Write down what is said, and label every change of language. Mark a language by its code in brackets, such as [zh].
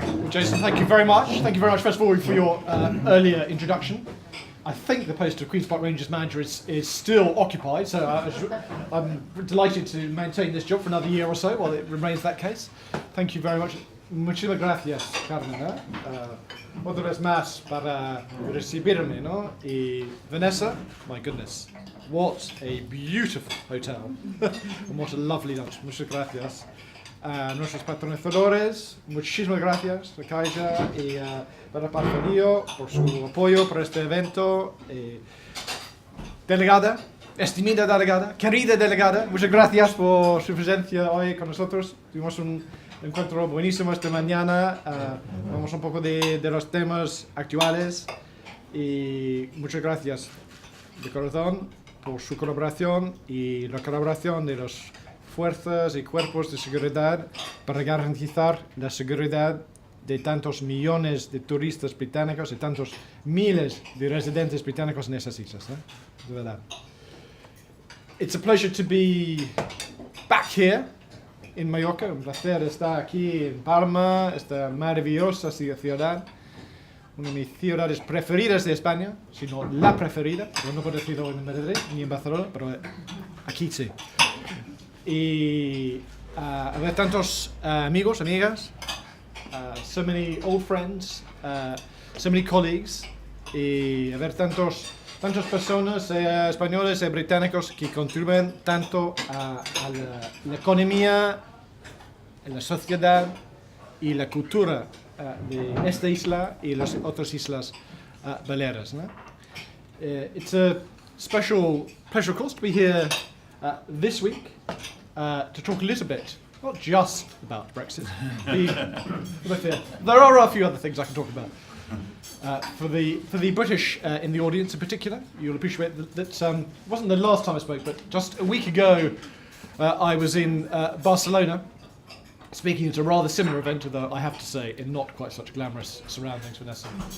[en] Jason, thank you very much. Thank you very much, first of all, for your earlier introduction. I think the post of Queen's Park Rangers manager is still occupied, so I'm delighted to maintain this job for another year or so while it remains that case. Thank you very much. [es] Muchísimas gracias, Carmen. Otra vez más para recibirme, ¿no? [en] Y Vanessa, my goodness, what a beautiful hotel. And what a lovely lunch. [es] Muchas gracias. Nuestros patrocinadores, muchísimas gracias, Calvia y para Palma por su apoyo para este evento. Delegada, estimada delegada, querida delegada, muchas gracias por su presencia hoy con nosotros. Tuvimos un encuentro buenísimo esta mañana. Vamos un poco de los temas actuales y muchas gracias de corazón por su colaboración y la colaboración de las fuerzas y cuerpos de seguridad para garantizar la seguridad de tantos millones de turistas británicos y tantos miles de residentes británicos en esas islas. De verdad. [en] It's a pleasure to be back here in Mallorca. [es] Un placer estar aquí en Palma, esta maravillosa ciudad. Una de mis ciudades preferidas de España, si no la preferida. Yo no puedo decirlo en Madrid ni en Barcelona, pero aquí sí. Y haber tantos amigos, amigas, [en] so many old friends, so many colleagues, [es] y haber tantas personas españoles y británicos que contribuyen tanto a la economía, a la sociedad y la cultura de esta isla y las otras islas Baleares, ¿no? [en] It's a special pleasure, of course, to be here this week to talk a little bit, not just about Brexit. There are a few other things I can talk about. For the British in the audience in particular, you'll appreciate that it wasn't the last time I spoke, but just a week ago I was in Barcelona speaking at a rather similar event, although I have to say in not quite such glamorous surroundings, Vanessa.